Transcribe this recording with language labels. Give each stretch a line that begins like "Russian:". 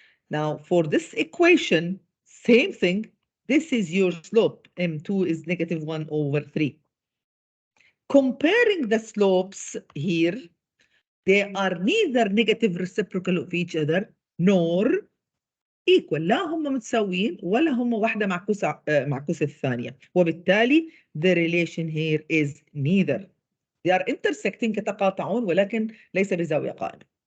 English: Now, for this equation, same thing. This is your slope. M2 is -1/3. Comparing the slopes here, they are neither negative reciprocal of each other nor equal.
Arabic: لا هم متساويين ولا هم واحدة معكوسة معكوس الثانية.
English: وبالتالي the relation here is neither. They are intersecting
Arabic: يتقاطعون ولكن ليس بزاوية قائمة.